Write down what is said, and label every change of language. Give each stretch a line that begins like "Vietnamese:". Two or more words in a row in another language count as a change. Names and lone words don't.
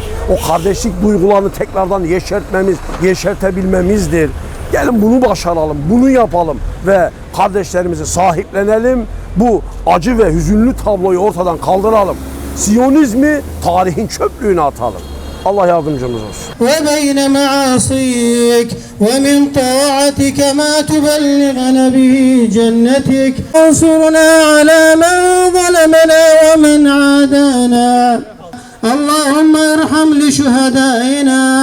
Turkish: O kardeşlik duygularını tekrardan yeşertebilmemizdir. Gelin bunu başaralım, bunu yapalım ve kardeşlerimizi sahiplenelim. Bu acı ve hüzünlü tabloyu ortadan kaldıralım. Siyonizmi tarihin çöplüğüne atalım. Allah yardımcımız olsun.
Arabic: وبين معاصيك ومن طاعتك ما تبلغنا به جنتك وانصرنا على من ظلمنا ومن عادانا اللهم ارحم لشهدائنا